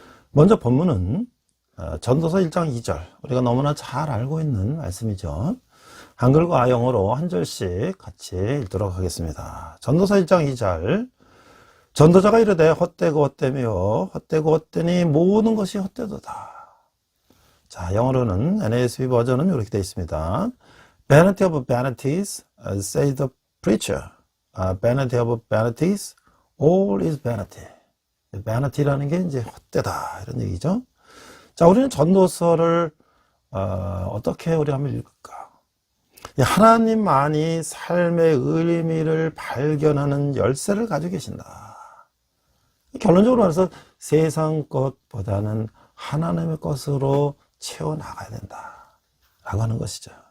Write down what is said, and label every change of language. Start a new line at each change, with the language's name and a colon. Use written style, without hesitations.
Korean: 먼저 본문은 전도서 1장 2절, 우리가 너무나 잘 알고 있는 말씀이죠. 한글과 영어로 한 절씩 같이 읽도록 하겠습니다. 전도서 1장 2절, 전도자가 이르되 헛되고 헛되며 헛되고 헛되니 모든 것이 헛되도다. 자, 영어로는 NASB 버전은 이렇게 되어 있습니다.
English: Vanity of vanities, says the preacher. Vanity of vanities, all is vanity.
Korean: vanity라는 게 이제 헛되다 이런 얘기죠. 자, 우리는 전도서를 어떻게 우리 한번 읽을까? 하나님만이 삶의 의미를 발견하는 열쇠를 가지고 계신다. 결론적으로 말해서 세상 것보다는 하나님의 것으로 채워나가야 된다 라고 하는 것이죠.